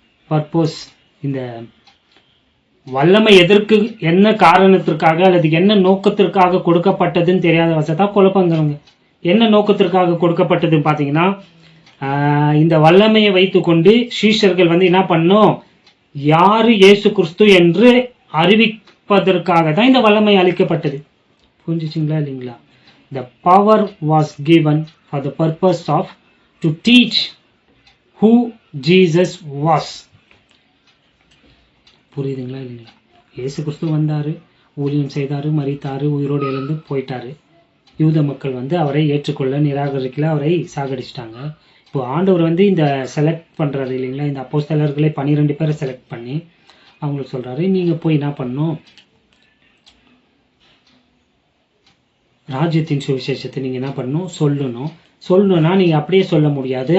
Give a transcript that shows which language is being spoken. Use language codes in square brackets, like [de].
[ta] Purpose, இந்த வல்லமை எதற்கு, என்ன காரணத்திற்காக அல்லது என்ன நோக்கத்திற்காக கொடுக்கப்பட்டதுன்னு தெரியாத வசதான் குழப்பங்கிறவங்க. என்ன நோக்கத்திற்காக கொடுக்கப்பட்டதுன்னு பாத்தீங்கன்னா, இந்த வல்லமையை வைத்துக்கொண்டு சீஷர்கள் வந்து என்ன பண்ணும், யாரு இயேசு கிறிஸ்து என்று அறிவிப்பதற்காக தான் இந்த வல்லமை அளிக்கப்பட்டது. புரிஞ்சுச்சிங்களா இல்லைங்களா? [en] The power was given for the purpose of to teach who Jesus was. [ta] புரியுதுங்களா இல்லைங்களா? இயேசு கிறிஸ்து வந்தாரு, ஊழியம் செய்தாரு, மரித்தாரு, உயிரோடு எழுந்து போயிட்டாரு. யூத மக்கள் வந்து அவரை ஏற்றுக்கொள்ள நிராகரிக்கல, அவரை சாகடிச்சிட்டாங்க. இப்போ ஆண்டவர் வந்து இந்த செலக்ட் பண்றாரு இல்லைங்களா, இந்த அப்போஸ்தலர்களை 12 பேரை செலக்ட் பண்ணி அவங்களுக்கு சொல்றாரு, நீங்க போய் என்ன பண்ணணும், ராஜ்யத்தின் சுவிசேஷத்தை நீங்க என்ன பண்ணணும், சொல்லணும்னா நீங்க அப்படியே சொல்ல முடியாது.